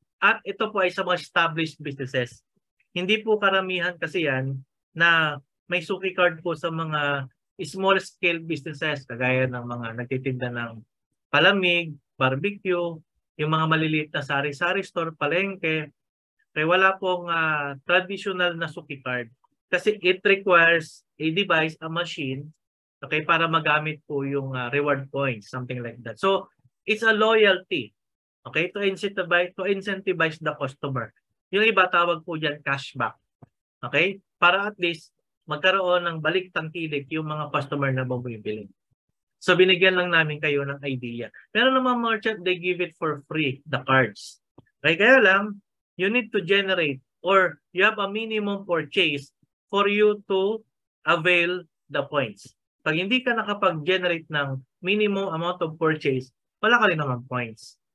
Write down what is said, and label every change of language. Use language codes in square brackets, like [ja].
[tl] At ito po ay sa mga established businesses. Hindi po karamihan kasi yan na may Suki card po sa mga small scale businesses kagaya ng mga nagtitinda ng palamig, barbecue, yung mga maliliit na sari-sari store, palengke. Kaya wala pong [en] traditional [tl] na [en] Suki card [tl] kasi [en] it requires a device, a machine, okay, [tl] para magamit po yung [en] reward points, something like that. So it's a loyalty, okay, to incentivize the customer. [tl] Yung iba tawag po dyan cashback. Okay? Para at least magkaroon ng balik tangkilik yung mga customer na bumibili. So binigyan lang namin kayo ng idea. Pero naman [en] merchant, they give it for free, the cards. Okay, [tl] kaya lang, [en] you need to generate or you have a minimum purchase for you to avail the points. [tl] Pag hindi ka nakapag-generate ng [en] minimum amount of purchase, [tl] wala ka rin naman points.